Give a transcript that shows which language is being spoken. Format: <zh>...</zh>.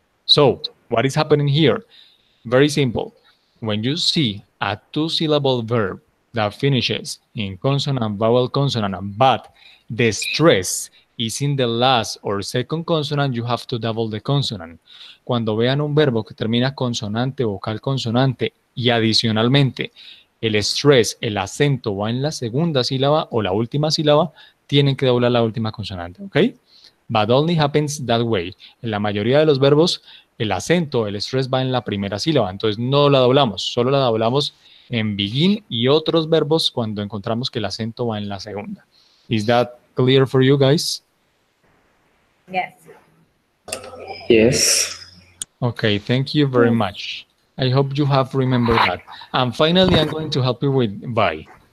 <en>So what is happening here? Very simple. When you see a two-syllable verb that finishes in consonant, vowel, consonant, but the stress is in the last or second consonant, you have to double the consonant.</en> <es>Cuando vean un verbo que termina consonante, vocal, consonante y adicionalmente el stress, el acento va en la segunda sílaba o la última sílaba, tienen que doblar la última consonante, ¿ok?</es> <en>But only happens that way.</en> <es>En la mayoría de los verbos, el acento, el stress va en la primera sílaba, entonces no la doblamos, solo la doblamos en begin y otros verbos cuando encontramos que el acento va en la segunda.</es> <en>Is that clear for you guys? Yes. Yes. Okay, thank you very much. I hope you have remembered that. And finally, I'm going to help you with by.</en>